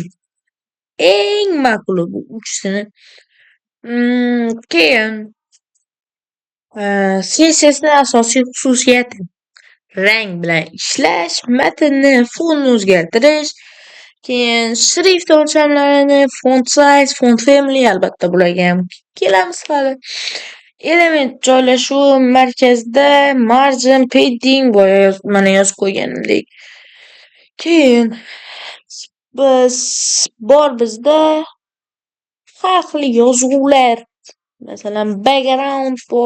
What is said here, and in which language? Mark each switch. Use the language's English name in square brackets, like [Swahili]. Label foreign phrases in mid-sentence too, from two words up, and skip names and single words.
[Uzbek] Eng ma'quli bu uchsini. Keyin CSS'ning asosiy xususiyati rang bilan ishlash, matnni fontni o'zgartirish, keyin shrift o'lchamlarini, [English] font size, font family, [Uzbek] albatta bularga ham kelamiz hali. Element joylashuvi markazda, margin, padding mana yozib qo'yganimdek. Keyin bizda har xil yozuvlar Masalan, background bor.